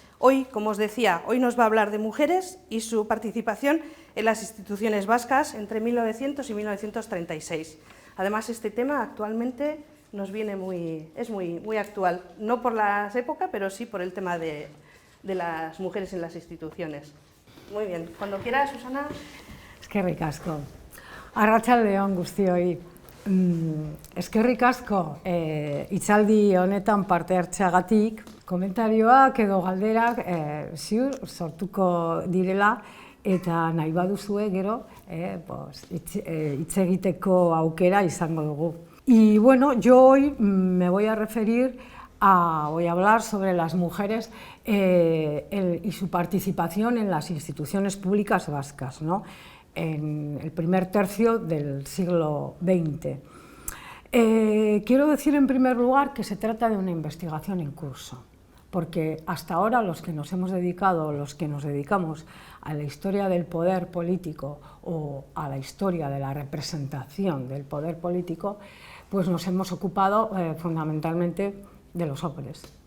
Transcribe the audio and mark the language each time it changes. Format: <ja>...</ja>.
<es>Hoy, como os decía, hoy nos va a hablar de mujeres y su participación en las instituciones vascas entre 1900 y 1936. Además, este tema actualmente nos viene es muy actual, no por la época, pero sí por el tema de las mujeres en las instituciones. Muy bien, cuando quieras, Susana.</es> <eu>Eskerrik asko. Arratsalde on guztioi. Eskerrik asko hitzaldi honetan parte hartzeagatik, komentarioak edo galderak ziur sortuko direla eta nahi baduzue gero hitz egiteko aukera izango dugu.</eu> <es>Y bueno, yo hoy me voy a referir voy a hablar sobre las mujeres y su participación en las instituciones públicas vascas, ¿no? En el primer tercio del siglo XX. Quiero decir en primer lugar que se trata de una investigación en curso, porque hasta ahora los que nos dedicamos a la historia del poder político o a la historia de la representación del poder político, pues nos hemos ocupado fundamentalmente de los hombres.</es>